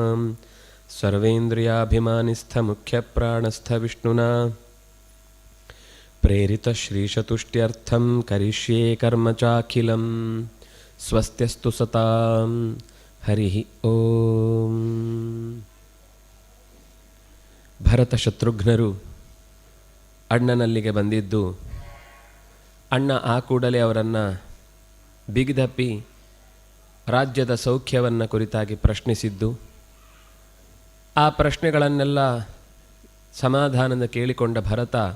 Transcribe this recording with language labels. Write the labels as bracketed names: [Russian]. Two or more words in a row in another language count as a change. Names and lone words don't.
[Sanskrit] सर्वेन्द्रियाभिमानिस्थमुख्यप्राणस्थविष्णुना प्रेरितश्रीशतुष्ट्यर्थं करिष्ये कर्म चाखिलं स्वस्त्यस्तु सतां हरिः ಓಂ. [Kannada] ಭರತ ಶತ್ರುಘ್ನರು ಅಣ್ಣನಲ್ಲಿಗೆ ಬಂದಿದ್ದು, ಅಣ್ಣ ಆ ಕೂಡಲೇ ಅವರನ್ನು ಬಿಗಿದಪ್ಪಿ ರಾಜ್ಯದ ಸೌಖ್ಯವನ್ನು ಕುರಿತಾಗಿ ಪ್ರಶ್ನಿಸಿದ್ದು, ಆ ಪ್ರಶ್ನೆಗಳನ್ನೆಲ್ಲ ಸಮಾಧಾನದ ಕೇಳಿಕೊಂಡ ಭರತ,